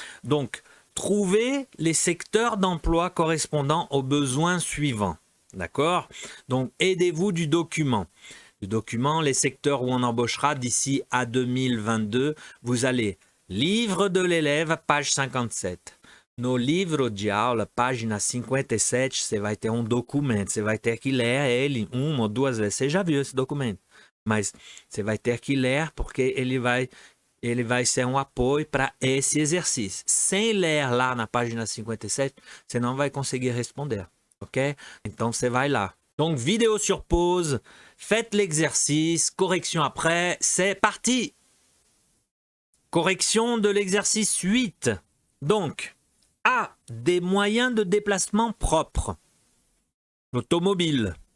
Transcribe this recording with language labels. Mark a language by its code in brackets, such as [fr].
[fr] Donc, trouvez les secteurs d'emploi correspondant aux besoins suivants. D'accord? Donc, aidez-vous du document. Le document, les secteurs où on embauchera d'ici à 2022. Vous allez livre de l'élève, page 57. [pt] No livro de aula, página 57, você vai ter documento. Você vai ter que ler ele uma ou duas vezes. Você já viu esse documento? Mas você vai ter que ler porque ele vai ser um apoio para esse exercício. Sem ler lá na página 57, você não vai conseguir responder, ok? Então, você vai lá. [fr] Donc, vidéo sur pause, faites l'exercice, correction après, c'est parti! Correction de l'exercice 8. Donc, A, des moyens de déplacement propres. L'automobile.